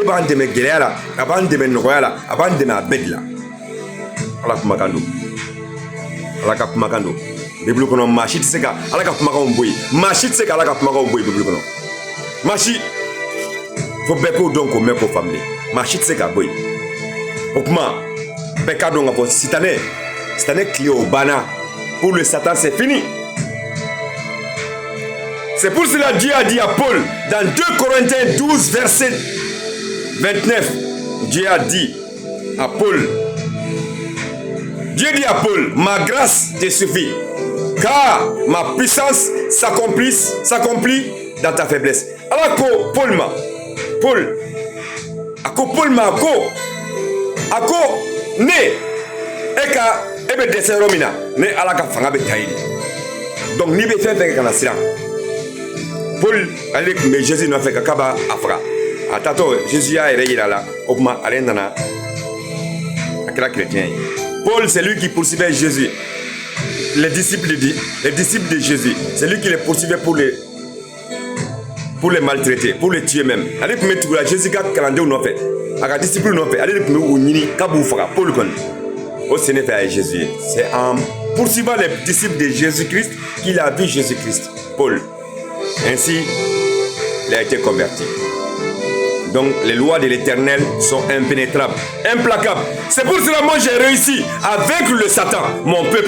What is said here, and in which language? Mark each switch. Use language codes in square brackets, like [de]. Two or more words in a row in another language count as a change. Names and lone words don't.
[bm] b'an dɛmɛ gɛlɛya la a b'an dɛmɛ nɔgɔya la a b'an dɛmɛ a bɛɛ de la ala kumakan don ala ka kumakan don bibulu kɔnɔ maa si tɛ se ka ala ka kumakanw bɔ yen maa si tɛ se ka ala ka kumakanw bɔ yen bibulu kɔnɔ maa si fo bɛɛ k'o dɔn k'o mɛn k'o faamuya maa si tɛ se ka bɔ yen o kuma bɛɛ k'a dɔn k'a fɔ sitanɛ tile o banna [fr] pour le Satan c'est fini. C'est pour cela Dieu a dit à Paul dans 2 Corinthiens 12 verset 29, Dieu a dit à Paul, Dieu dit à Paul, ma grâce te suffit, car ma puissance s'accomplit dans ta faiblesse. Alors que [bm] Paul ne eka ebe dɛsɛ yɔrɔ min na ne ala ka fanga bɛ ta yen donc n'i bɛ fɛn fɛn kɛ ka na siran Paul ale de tun bɛ Jésus nɔfɛ k'a b'a faga a taatɔ Jésus y'a yɛrɛ yira a la o tuma ale nana a kɛra chrétien ye. [fr] Paul c'est lui qui poursuivait Jésus, les disciples de Jésus, c'est lui qui les poursuivait pour les maltraiter, pour les tuer même. [bm] Ale tun bɛ tugu la Jésus ka kalandenw nɔfɛ a ka disciples nɔfɛ ale de tun bɛ u ɲini k'a b'u faga Paul kɔni. [fr] Oh, ce n'est pas Jésus. C'est en poursuivant les disciples de Jésus-Christ qu'il a vu Jésus-Christ. Paul. Ainsi, il a été converti. Donc, les lois de l'Éternel sont impénétrables, implacables. C'est pour cela que moi j'ai réussi à vaincre le Satan, mon peuple.